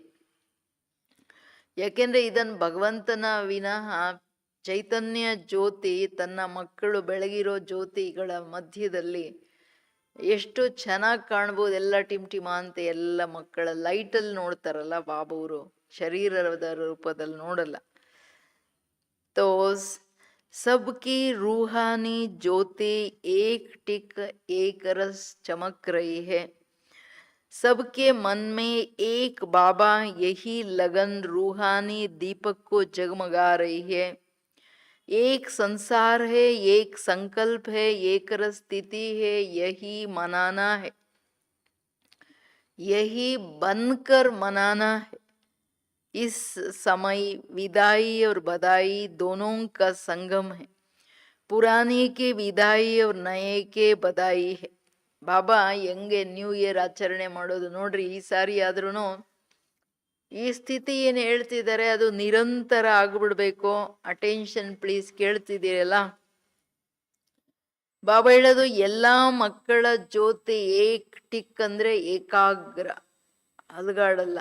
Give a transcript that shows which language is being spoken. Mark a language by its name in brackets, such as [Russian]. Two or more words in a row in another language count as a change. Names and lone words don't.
[Kannada] ಯಾಕೆಂದ್ರೆ ಇದನ್ನು ಭಗವಂತನ ವಿನಃ ಚೈತನ್ಯ ಜ್ಯೋತಿ ತನ್ನ ಮಕ್ಕಳು ಬೆಳಗಿರೋ ಜ್ಯೋತಿಗಳ ಮಧ್ಯದಲ್ಲಿ ಎಷ್ಟು ಚೆನ್ನಾಗಿ ಕಾಣ್ಬೋದು. ಎಲ್ಲ ಟಿಮ್ ಅಂತ ಎಲ್ಲ ಮಕ್ಕಳ ಲೈಟಲ್ಲಿ ನೋಡ್ತಾರಲ್ಲ ಬಾಬೂರು, ಶರೀರದ ರೂಪದಲ್ಲಿ ನೋಡಲ್ಲ. [Hindi] तो सबकी रूहानी ज्योति एक टिक एक रस चमक रही है. सबके मन में एक बाबा यही लगन रूहानी दीपक को जगमगा रही है. एक संसार है, एक संकल्प है, एक रस स्थिति है, यही मनाना है, यही बनकर मनाना है. इस समय विदाई और बधाई दोनों का संगम है. पुराने के विदाई और नए के बधाई है. [Kannada] ಬಾಬಾ ಹೆಂಗೆ [English] new year [Kannada] ಆಚರಣೆ ಮಾಡೋದು ನೋಡ್ರಿ. ಈ ಸಾರಿ ಆದ್ರೂ ಈ ಸ್ಥಿತಿ ಏನು ಹೇಳ್ತಿದ್ದಾರೆ ಅದು ನಿರಂತರ ಆಗ್ಬಿಡ್ಬೇಕು. [English] attention please, [Kannada] ಕೇಳ್ತಿದ್ದೀರಲ್ಲ. ಬಾಬಾ ಹೇಳೋದು ಎಲ್ಲಾ ಮಕ್ಕಳ ಜ್ಯೋತಿ [Hindi] एक टिक [Kannada] ಅಂದ್ರೆ ಏಕಾಗ್ರ, ಅಲ್ಗಾಡಲ್ಲ.